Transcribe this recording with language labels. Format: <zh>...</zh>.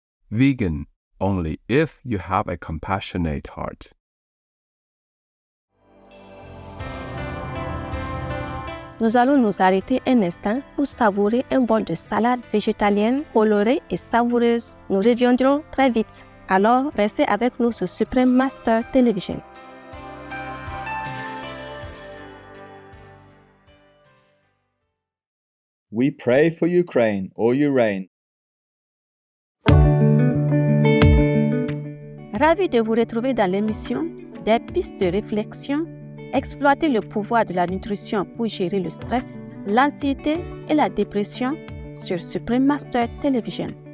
<en>Vegan only if you have a compassionate heart.</en> <fr>Nous allons nous arrêter un instant pour savourer un bol de salade végétalienne colorée et savoureuse. Nous reviendrons très vite. Alors, restez avec nous sur Supreme Master Television.</fr> <en>We pray for Ukraine all year round.</en> <fr>Ravi de vous retrouver dans l'émission des pistes de réflexion, exploiter le pouvoir de la nutrition pour gérer le stress, l'anxiété et la dépression sur Supreme Master Television.</fr>